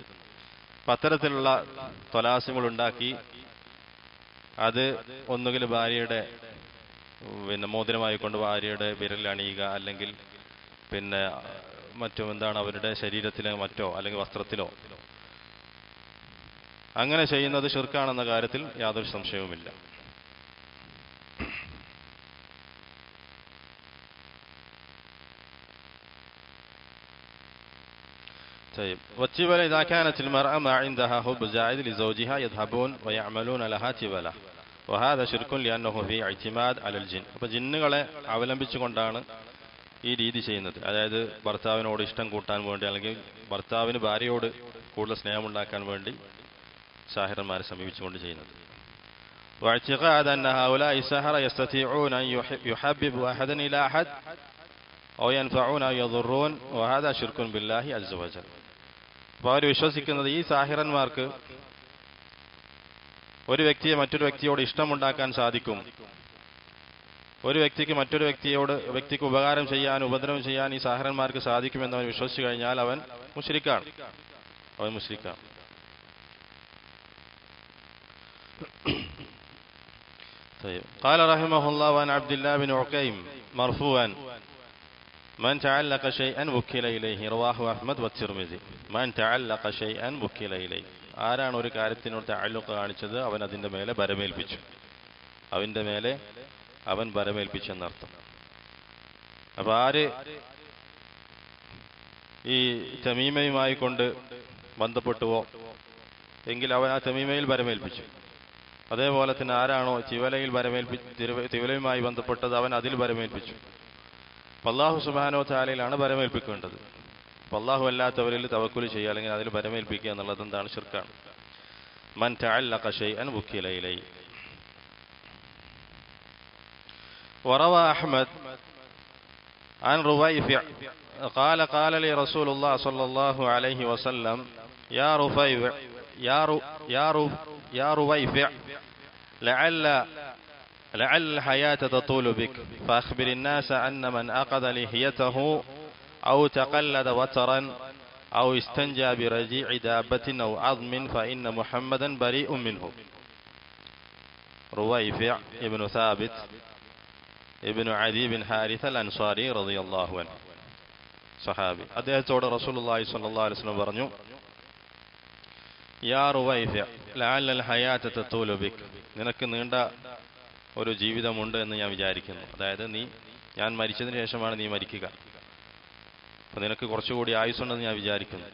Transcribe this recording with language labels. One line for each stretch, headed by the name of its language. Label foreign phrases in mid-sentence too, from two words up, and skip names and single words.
Malayalam: അപ്പം അത്തരത്തിലുള്ള തൊലാസിമുകൾ ഉണ്ടാക്കി അത് ഒന്നുകിൽ ഭാര്യയുടെ പിന്നെ മോതിരമായിക്കൊണ്ട് ഭാര്യയുടെ വിരലിൽ അണിയുക, അല്ലെങ്കിൽ പിന്നെ മറ്റോ എന്താണ് അവരുടെ ശരീരത്തിലെ മറ്റോ അല്ലെങ്കിൽ വസ്ത്രത്തിലോ അങ്ങനെ ചെയ്യുന്നത് ശിർക്കാണെന്ന കാര്യത്തിൽ യാതൊരു സംശയവുമില്ല.
Arabic: طيب والتبلة إذا كانت المرأة ما عندها حب زائد لزوجها يذهبون ويعملون لها تبلة وهذا شرك لأنه في اعتماد على الجن.
Malayalam: അപ്പോൾ ജിന്നുകളെ അവലംബിച്ചുകൊണ്ടാണ് ഈ രീതി ചെയ്യുന്നത്. അതായത് ഭർത്താവിനോട് ഇഷ്ടം കൂട്ടാൻ വേണ്ടി അല്ലെങ്കിൽ ഭർത്താവിന് ഭാര്യയോട് കൂടുതൽ സ്നേഹമുണ്ടാക്കാൻ വേണ്ടി സാഹിറന്മാരെ സമീപിച്ചുകൊണ്ട് ചെയ്യുന്നത്.
Arabic: واعتقاد أن هؤلاء السحرة يستطيعون أن يحببوا أحدا إلى أحد أو ينفعون أو يضرون وهذا شرك بالله عز وجل.
Malayalam: അപ്പോൾ അവർ വിശ്വസിക്കുന്നത് ഈ സാഹിറന്മാർക്ക് ഒരു വ്യക്തിയെ മറ്റൊരു വ്യക്തിയോട് ഇഷ്ടമുണ്ടാക്കാൻ സാധിക്കും, ഒരു വ്യക്തിക്ക് മറ്റൊരു വ്യക്തിക്ക് ഉപകാരം ചെയ്യാൻ ഉപദ്രവം ചെയ്യാൻ ഈ സാഹിറന്മാർക്ക് സാധിക്കുമെന്ന് അവൻ വിശ്വസിച്ചു കഴിഞ്ഞാൽ അവൻ മുശ്രിക്കാണ്.
Arabic: قال رحمه الله عن عبد الله بن عكيم مرفوعا من تعلق شيئا وكل إليه رواه أحمد والترمذي. من تعلق شيئا وكل إليه,
Malayalam: ആരാണ് ഒരു കാര്യത്തിനോട് തഅല്ലുഖ് കാണിച്ചത് അവൻ അതിന്റെ മേലെ ബരമേൽപ്പിച്ചു, അവൻ ബരമേൽപ്പിച്ചു എന്നർത്ഥം. അപ്പൊ ആര് ഈ തമീമയുമായി കൊണ്ട് ബന്ധപ്പെട്ടുവോ എങ്കിൽ അവൻ ആ തമീമയിൽ ബരമേൽപ്പിച്ചു. അതേപോലെ തന്നെ ആരാണോ തിവലയുമായി ബന്ധപ്പെട്ടത് അവൻ അതിൽ ബരമേൽപ്പിച്ചു.
Arabic: الله سبحانه
Malayalam: വ തആലയിലാണ് ബരമേൽപ്പിക്കേണ്ടത്. അല്ലാഹു അല്ലാത്തവരിൽ തവക്കുൽ ചെയ്യുക അല്ലെങ്കിൽ അതിൽ ബരമേൽപ്പിക്കുക എന്നുള്ളത് എന്താണ്? ശിർക്കാണ്.
Arabic: من تعلق شيئا وكل إليه. وروى أحمد عن رويفع قال قال لي رسول الله صلى الله عليه وسلم يا رفيع يا رويفع لعل الحياة تطول بك فأخبر الناس أن من أخذ لحيته أو تقلد وترا أو استنجى برجيع دابة أو عظم فإن محمدا بريء منه. رويفع ابن ثابت ابن عدي بن حارث الأنصاري رضي الله عنه,
Malayalam: സഹാബി. അദ്ദേഹത്തോട്
Arabic: رسول الله صلى الله عليه وسلم
Malayalam: പറഞ്ഞു,
Arabic: يا رويفع لعل الحياة تطول بك,
Malayalam: നിനക്ക് നീണ്ട ഒരു ജീവിതമുണ്ട് എന്ന് ഞാൻ വിചാരിക്കുന്നു. അതായത് ഞാൻ മരിച്ചതിന് ശേഷമാണ് നീ മരിക്കുക, അപ്പൊ നിനക്ക് കുറച്ചുകൂടി ആയുസ്സുണ്ടെന്ന് ഞാൻ വിചാരിക്കുന്നു.